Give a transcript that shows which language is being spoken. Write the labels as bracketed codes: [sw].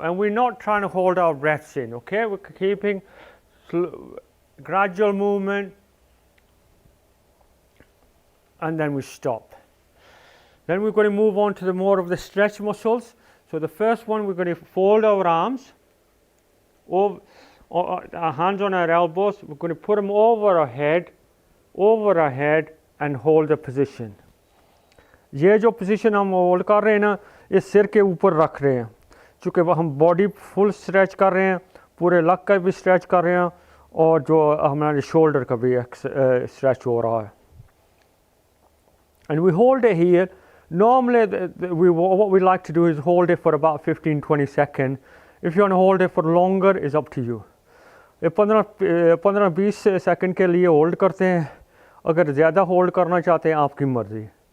[en] And we're not trying to hold our breaths in, okay? We're keeping gradual movement, and then we stop. Then we're going to move on to the more of the stretch muscles. So the first one, we're going to fold our arms, over our hands on our elbows. We're going to put them over our head, and hold the position. [hi] ये जो position हम hold कर रहे हैं ना, ये सिर के ऊपर रख रहे हैं, चूँकि हम body full stretch कर रहे हैं, पूरे लक का भी stretch कर रहे हैं, और जो हमारे shoulder का भी stretch हो रहा है. [en] And we hold it here. Normally, what we like to do is hold it for about 15-20 seconds. If you want to hold it for longer, it's up to you. [hi] 15-20 second के लिए hold करते हैं. अगर ज़्यादा hold करना चाहते हैं, आपकी मर्ज़ी.